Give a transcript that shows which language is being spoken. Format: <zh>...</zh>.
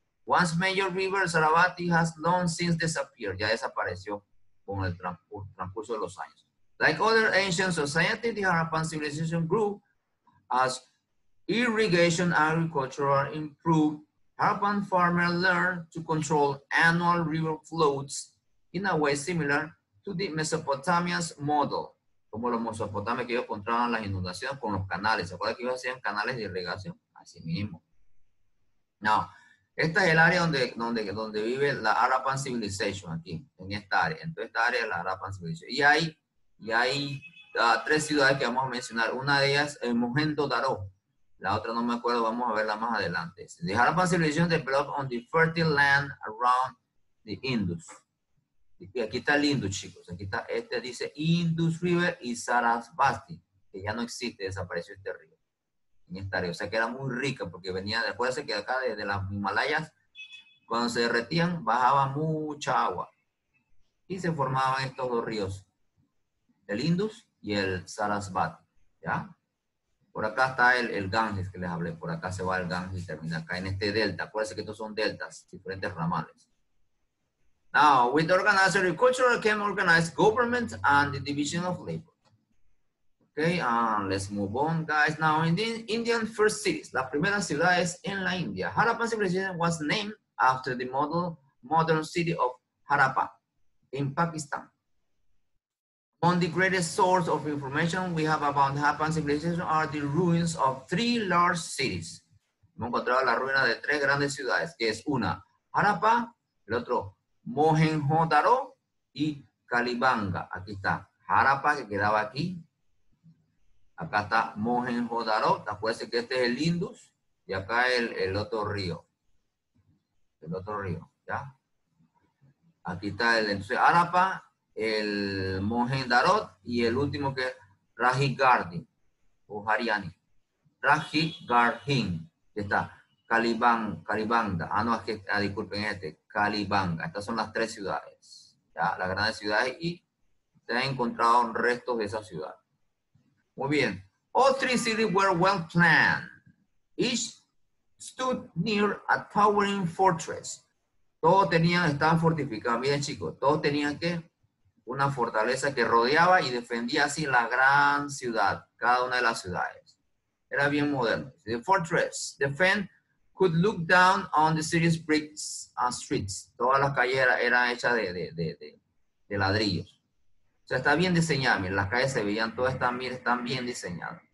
<en>Once major river, Sarasvati has long since disappeared,</en> <es>ya desapareció con el transcurso de los años.</es> <en>Like other ancient societies, the Harappan civilization grew as irrigation agriculture improved. Harappan farmers learned to control annual river flows in a way similar to the Mesopotamia's model,</en> <es>como los mesopotamios que ellos controlaban las inundaciones con los canales. ¿Se acuerdan que ellos hacían canales de irrigación? Así mismo. Now, esta es el área donde vive la Harappan Civilization, aquí, en esta área. Entonces, esta área es la Harappan Civilization. Y hay 3 ciudades que vamos a mencionar. Una de ellas es Mohenjo-Daro. La otra no me acuerdo, vamos a verla más adelante.</es> <en>The Harappan Civilization developed on the fertile land around the Indus.</en> <es>Y aquí está el Indus, chicos. Aquí está, dice Indus River y Sarasvati, que ya no existe, desapareció este río en esta área. O sea que era muy rica porque venía, acuérdense que acá desde las Himalayas, cuando se derretían, bajaba mucha agua y se formaban estos 2 ríos, el Indus y el Sarasvati, ¿ya? Por acá está el Ganges que les hablé, por acá se va el Ganges y termina acá en este delta. Acuérdense que estos son deltas, diferentes ramales.</es> <en>Now, with organized agriculture came organized government and the division of labor. Okay, let's move on, guys. Now, in the Indian first cities,</en> <es>las primeras ciudades en la India,</es> <en>Harappan civilization was named after the modern city of Harappa in Pakistan. Among the greatest source of information we have about Harappan civilization are the ruins of 3 large cities.</en> <es>Hemos encontrado la ruina de 3 grandes ciudades, que es una, Harappa, el otro, Mohenjo-Daro y Kalibanga. Aquí está Harappa, que quedaba aquí. Acá está Mohenjo-Daro. Acuérdense que este es el Indus. Y acá el otro río. El otro río, ¿ya? Aquí está entonces Harappa, el Mohenjo-Daro y el último que es Rajigarhi o Hariani. Rajigarhi. Está Calibanga. No, es que, disculpen Calibanga. Estas son las 3 ciudades, ¿ya? Las grandes ciudades, y se han encontrado restos de esas ciudades. Muy bien.</es> <en>All 3 cities were well planned. Each stood near a towering fortress.</en> <es>Todos estaban fortificados. Miren, chicos, todos tenían una fortaleza que rodeaba y defendía así la gran ciudad, cada una de las ciudades. Era bien moderno.</es> <en>The fortress defend could look down on the city's bricks and streets.</en> <es>Todas las calles eran hechas de ladrillos. O sea, está bien diseñada. Miren, las calles se veían, todas están bien diseñadas.</es>